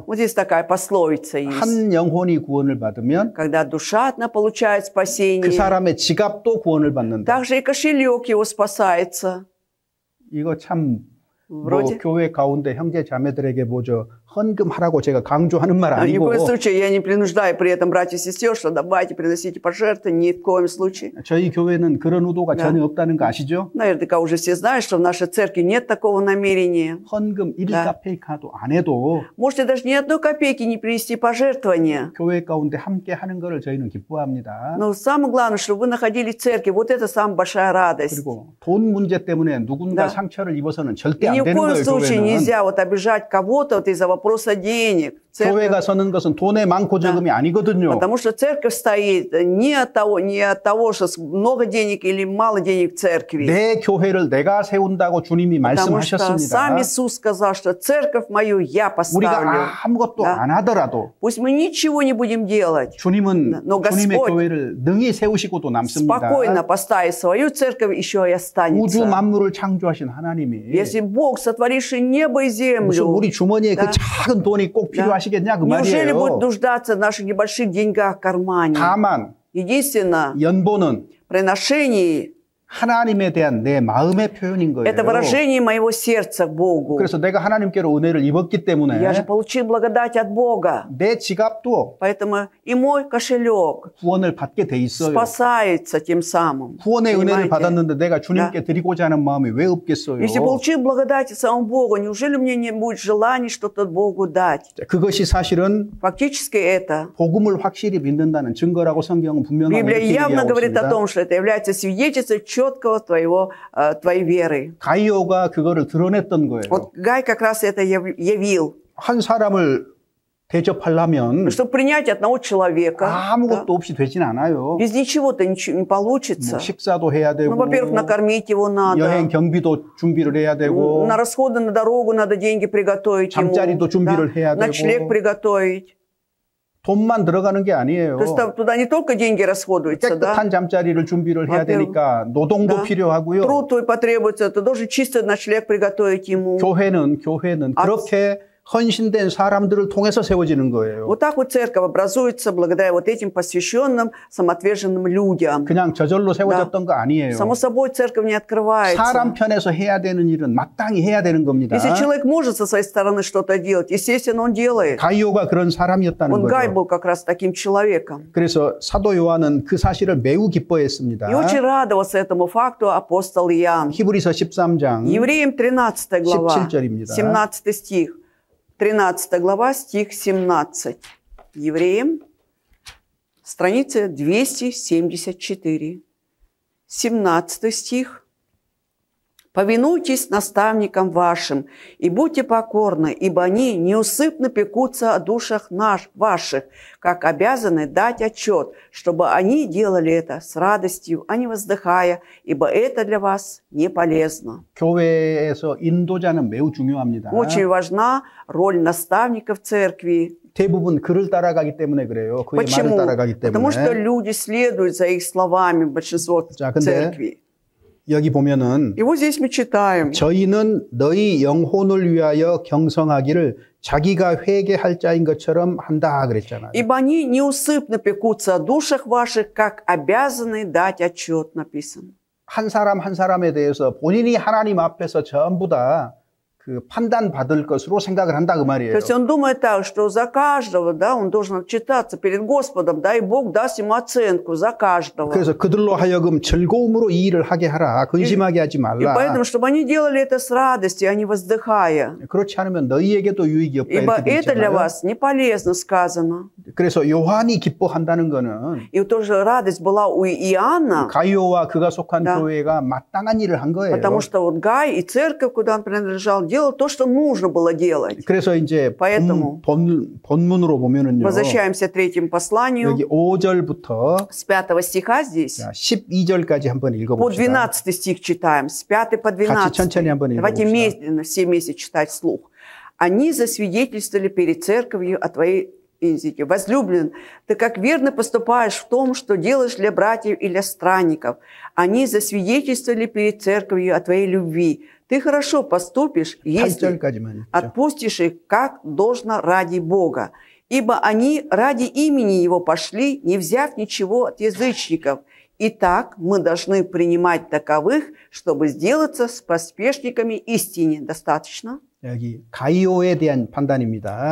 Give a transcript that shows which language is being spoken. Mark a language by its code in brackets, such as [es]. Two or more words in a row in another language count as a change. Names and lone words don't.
[ru] вот здесь такая пословица есть. [ko] 한 영혼이 구원을 받으면 [ru] Когда душа одна получает [ko] 그 [ru] спасение, [ko] 사람의 지갑도 구원을 받는다. [ru] также и кошелек его спасается. [ko] 이거 참 뭐 [ru] Вроде. [ko] 교회 가운데 형제 자매들에게 뭐죠 헌금하라고 제가 강조하는 말 [ru] Ни в [ko] 아니고 [ru] коем случае я не принуждаю при этом братьев и сестер, что давайте, приносите пожертвования, ни в коем случае. [ko] 저희 교회는 그런 의도가 [ru] Да. [ko] 전혀 없다는 거 아시죠? [ru] Наверняка уже все знают, что в нашей церкви нет такого намерения. [ko] 헌금 [ru] Да. [ko] 1카페이카도 안 해도 [ru] Можете даже ни одной копейки не принести пожертвования. [ko] 교회 가운데 함께 하는 것을 저희는 기뻐합니다. [ru] Но самое главное, чтобы вы находились в церкви. Вот это самая большая радость. [ko] 그리고 돈 문제 때문에 누군가 [ru] Да. [ko] 상처를 입어서는 절대 [ru] И ни [ko] 안 [ru] в [ko] 되는 [ru] коем [ko] 거예요, [ru] случае [ko] 교회는. [ru] нельзя вот обижать кого-то вот из-за вопроса денег. Церковь- [ko] 교회가 서는 것은 돈의 많고 적음이 아니거든요. [ru] Потому что церковь стоит не от того, что много денег или мало денег в церкви. [ko] 내 교회를 내가 세운다고 주님이 [ru] Потому что [ko] 말씀하셨습니다. [ru] сам Иисус сказал, что церковь мою я поставлю. [ko] 우리가 아무것도 [ru] Да. [ko] 안 하더라도 [ru] Пусть мы ничего не будем делать. [ko] 주님은 [ru] Но [ko] 주님의 [ru] Господь [ko] 교회를 능히 세우시고도 남습니다. [ru] Спокойно поставить свою церковь, еще и [ko] 우주 [ru] останется. [ko] 만물을 창조하신 하나님이 [ru] Если Бог, сотворивший небо и [ko] 무슨 [ru] землю, [ko] 우리 주머니에 [ru] Да. [ko] 그 작은 돈이 꼭 필요하시겠냐 그 [ru] неужели будет [ko] 말이에요. [ru] нуждаться в наших небольших деньгах в кармане? [ko] 다만 [ru] Единственное, [ko] 연보는 [ru] приношение [ko] 하나님에 대한 내 마음의 표현인 거예요. [ru] это выражение моего сердца к Богу. [ko] 그래서 내가 하나님께로 은혜를 입었기 때문에 [ru] Я же получил благодать от Бога. [ko] 내 지갑도 [ru] Поэтому и мой кошелек [ko] 구원을 받게 돼 있어요. [ru] спасается тем самым. [ko] 구원의 은혜를 [ru] Понимаете? [ko] 받았는데 내가 주님께 드리고자 하는 마음이 왜 없겠어요? [ru] Если получил благодать от самого Бога, неужели мне не будет желания что-то Богу дать? [ko] 그것이 사실은 [ru] Фактически это. [ko] 복음을 확실히 믿는다는 증거라고 성경은 분명하게 [ru] Библия [ko] 이렇게 [ru] явно [ko] 얘기하고 [ru] говорит о [ko] 있습니다. [ru] том, что это является свидетельством четкого твоей веры. [ko] 가이오가 그거를 드러냈던 거예요. [ru] Вот Гай как раз это явил. [ko] 한 사람을 대접하려면 [ru] Чтобы принять одного человека, [ko] 아무것도 없이 되진 않아요. [ru] без ничего-то ничего не получится. [ko] 뭐 식사도 해야 되고, [ru] Ну, во-первых, накормить его надо. [ko] 여행 경비도 준비를 해야 되고, [ru] На расходы на дорогу надо деньги приготовить ему. [ko] 잠자리도 준비를 해야 되고. [ru] Ночлег приготовить. [ko] 돈만 들어가는 게 아니에요. [ru] То есть туда не только деньги расходуются, да? [ko] 깨끗한 잠자리를 준비를 해야 [ru] Во-первых, [ko] 되니까 노동도 [ru] да. [ko] 필요하고요. [ru] Труд твой потребуется, ты должен чистый ночлег приготовить ему. [ko] 교회는 그렇게 헌신된 사람들을 통해서 세워지는 거예요. [ru] Вот так вот церковь образуется благодаря вот этим посвященным, самоотверженным людям. [ko] 그냥 저절로 세워졌던 거 아니에요. [ru] Само собой, церковь не открывается. [ko] 사람 편에서 해야 되는 일은 마땅히 해야 되는 겁니다. [ru] Если человек может со своей стороны что-то делать, естественно, он делает. [ko] 가이오가 그런 사람이었다는 [ru] Вот Гай [ko] 거죠. [ru] был как раз таким человеком. [ko] 그래서 사도 요한은 그 사실을 매우 기뻐했습니다. [ru] И очень радовался этому факту апостол Иоанн. [ko] 히브리서 13장 [ru] Евреям 13 глава, 17절입니다. 17 стих. 13 глава, стих 17. Евреям, страница 274. 17 стих, Повинуйтесь наставникам вашим и будьте покорны, ибо они неусыпно пекутся о душах ваших, как обязаны дать отчет, чтобы они делали это с радостью, а не воздыхая, ибо это для вас не полезно. [ko] 교회에서 인도자는 매우 중요합니다. [ru] Очень важна роль наставников церкви. [ko] 대부분 그를 따라가기 때문에 그래요. 그의 말을 [ru] Почему? [ko] 따라가기 [ru] Потому что [ko] 때문에. [ru] люди следуют за их словами, большинство [ko] 자, 근데 [ru] церкви. [ko] 여기 보면은 [ru] И вот здесь мы читаем. [ko] 저희는 너희 영혼을 위하여 경성하기를 자기가 회개할 자인 것처럼 한다 그랬잖아요. [ru] Ибо они неусыпно пекутся о душах ваших, как обязаны дать отчет, написано. [ko] 한 사람 한 사람에 대해서 본인이 하나님 앞에서 전부 다 그 판단 받을 것으로 생각을 한다 그 말이에요. [ru] То есть он думает так, что за каждого, да, он должен отчитаться перед Господом, да, и Бог даст ему оценку за каждого. [ko] 그래서 그들로 하여금 즐거움으로 이 일을 하게 하라. 근심하게 하지 [ru] И [ko] 말라. [ru] поэтому, чтобы они делали это с радостью, а не воздыхая. [ko] 그렇지 않으면 너희에게도 유익이 없다 [ru] Ибо [ko] 이렇게 돼 [ru] это для [ko] 있잖아요. [ru] вас не полезно сказано. [ko] 그래서 요한이 기뻐한다는 거는 [ru] И тоже радость была у Иоанна, [ko] 가이오와 그가 속한 [ru] Да. [ko] 교회가 마땅한 일을 한 거예요. [ru] потому что вот Гай и церковь, куда он принадлежал, делал то, что нужно было делать. [ko] 그래서 이제 [ru] Поэтому [ko] 본문으로 보면은요. [ru] Возвращаемся к третьему посланию. [ko] 여기 5절부터 [ru] С 5 стиха здесь. [ko] 12절까지 한번 [ru] По [ko] 읽어봅시다. [ru] 12 стих читаем, с 5 по 12. [ko] 같이 천천히 한번 [ru] Давайте [ko] 읽어봅시다. [ru] медленно, все вместе читать вслух. Они засвидетельствовали перед церковью о твоей языке. Возлюблен, ты как верно поступаешь в том, что делаешь для братьев и для странников. Они засвидетельствовали перед церковью о твоей любви. Ты хорошо поступишь, если [ko] 8절까지만 읽죠. [ru] отпустишь их, как должно ради Бога. Ибо они ради имени Его пошли, не взяв ничего от язычников. Итак, мы должны принимать таковых, чтобы сделаться с поспешниками истине. Достаточно? [ko] 여기 가이오에 대한 판단입니다.